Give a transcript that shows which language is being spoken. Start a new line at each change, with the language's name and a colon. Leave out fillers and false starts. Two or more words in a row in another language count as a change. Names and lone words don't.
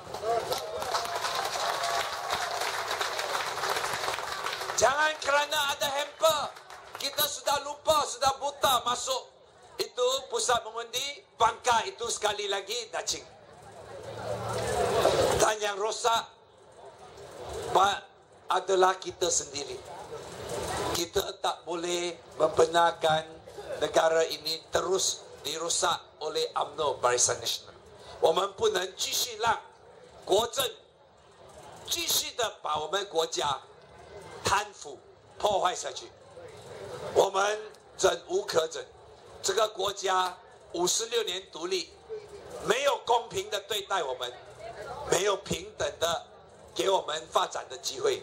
Malay: Jangan kerana ada hamper kita sudah lupa, sudah buta masuk itu pusat mengundi, pangkar itu sekali lagi dacing. Dan yang rosak adalah kita sendiri. Kita tak boleh membenarkan negara ini terus dirosak oleh UMNO Barisan Nasional.
Chinese: 我们不能继续让国政继续的把我们国家贪腐破坏下去。我们忍无可忍。这个国家56年独立，没有公平的对待我们，没有平等的给我们发展的机会。